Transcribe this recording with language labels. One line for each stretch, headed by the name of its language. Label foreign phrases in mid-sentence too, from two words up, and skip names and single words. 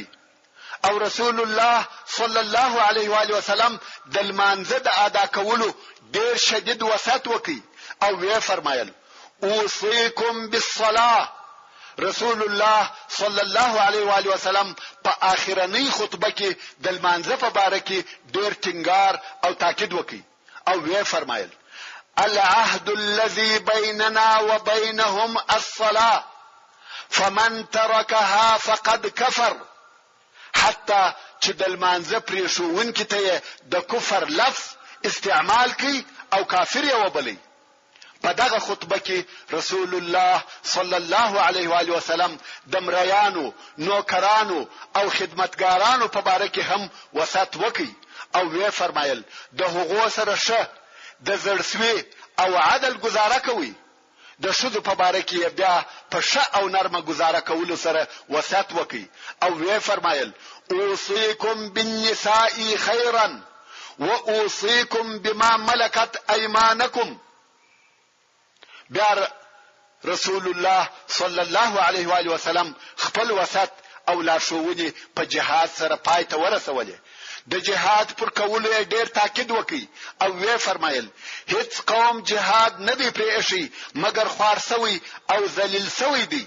Pashto: او رسول الله صلی الله علیه و آله وسلم د لمانځه د ادا کولو ډیر شدید وسط وکي او وی فرمایل
Arabic: اوصيكم بالصلاه.
Pashto: رسول الله صلی الله علیه و آله وسلم په اخرنی خطبه کې د لمانځه په باره کې ډیر ټینګار او تاکید وکي او وی فرمایل
Arabic: العهد الذي بيننا وبينهم الصلاة فمن تركها فقد كفر.
Pashto: حتى چې د لمانځه پرې ښوونکي ته د کفر لفظ استعمال کوي او کافر یې وبلي. په دغه خطبه کې رسول الله صلی الله علیه و آله وسلم د مریانو، نوکرانو او خدمتګارانو په باره کې هم وسط وکي او وی فرمایل د هغو سره شه د زړسوي او عدل گزاره کوي. د شذو په باره کې بیا په ښه او نرمه گزاره کولو سره وسط وکي او وی فرمایل
Arabic: اوصيكم بالنساء خيرا واوصيكم بما ملكت ايمانكم.
Pashto: بیا رسول الله صلی الله علیه و آله وسلم خپل وصیت او لارښوونې په جهاد سره پای ته ورسولې. د جهاد پر کولو یې ډېر تاکید وکړي او وی فرمایل هیڅ قوم جهاد نه دی پرېښی مګر خوار سوی او ذلیل سوی دی.